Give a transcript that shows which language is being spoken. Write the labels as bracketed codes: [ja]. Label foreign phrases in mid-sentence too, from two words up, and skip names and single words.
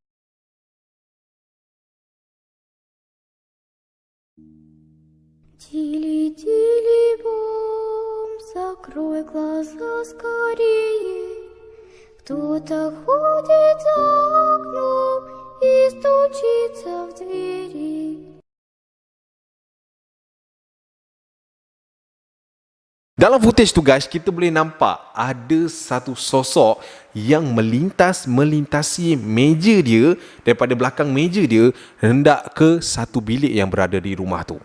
[ru] Тили-тили бом, закрой глаза скорее. Кто-то ходит за окном и стучится в двери. [ms] Dalam footage tu guys, kita boleh nampak ada satu sosok yang melintasi meja dia, daripada belakang meja dia hendak ke satu bilik yang berada di rumah tu.